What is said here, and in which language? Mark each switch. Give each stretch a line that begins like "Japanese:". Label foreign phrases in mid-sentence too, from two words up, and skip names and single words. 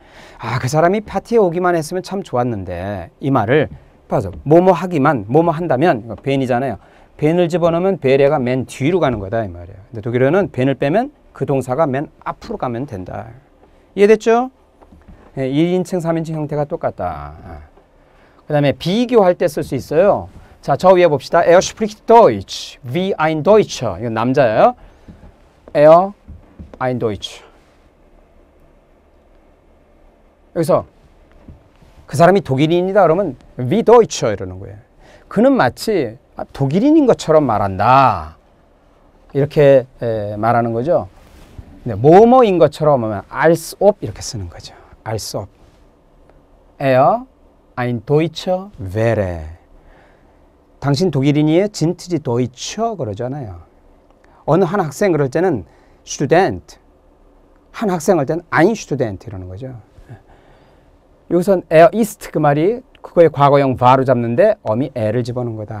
Korean: 아, 그 사람이 파티에 오기만 했으면 참 좋았는데 이 말을 봐서 뭐뭐 하기만 뭐뭐 한다면 벤이잖아요. 벤을 집어넣으면 베레가 맨 뒤로 가는 거다 이 말이에요. 근데 독일어는 벤을 빼면 그 동사가 맨 앞으로 가면 된다. 이해됐죠? 1인칭, 3인칭 형태가 똑같다. 그 다음에 비교할 때 쓸 수 있어요. 자, 저 위에 봅시다.
German: Er spricht Deutsch, wie ein Deutscher.
Korean: 이건 남자예요.
German: Er ein Deutsch.
Korean: 여기서 그 사람이 독일인이다 그러면
German: wie Deutscher
Korean: 이러는 거예요. 그는 마치 독일인인 것처럼 말한다. 이렇게 말하는 거죠. 뭐뭐인 것처럼 하면
German: als ob
Korean: 이렇게 쓰는 거죠.
German: als ob. Er ein Deutscher wäre.
Korean: 당신 독일인이에요?
German: sind Sie Deutscher?
Korean: 그러잖아요. 어느 한 학생 그럴 때는 Student. 한 학생 할 때는
German: ein Student
Korean: 이러는 거죠. 여기선
German: er ist
Korean: 그 말이 그거의 과거형 war로 잡는데 어미 에를 집어넣은 거다.